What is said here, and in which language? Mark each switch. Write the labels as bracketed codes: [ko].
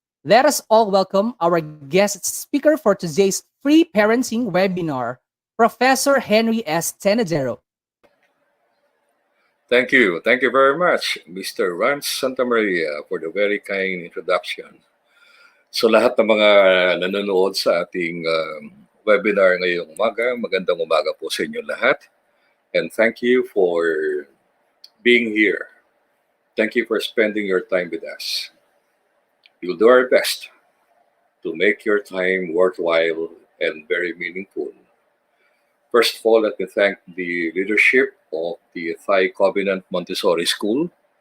[en] Let us all welcome our guest speaker for today's free parenting webinar, Professor Henry S. Tenedero. Thank you. Thank you very much, Mr. Rance Santamaria, for the very kind introduction. [tl] So lahat ng mga nanonood sa ating webinar ngayong umaga, magandang umaga po sa inyo lahat. [en] And thank you for being here. Thank you for spending your time with us. We'll do our best to make your time worthwhile and very meaningful. First of all, let me thank the leadership of the Thai Covenant Montessori School.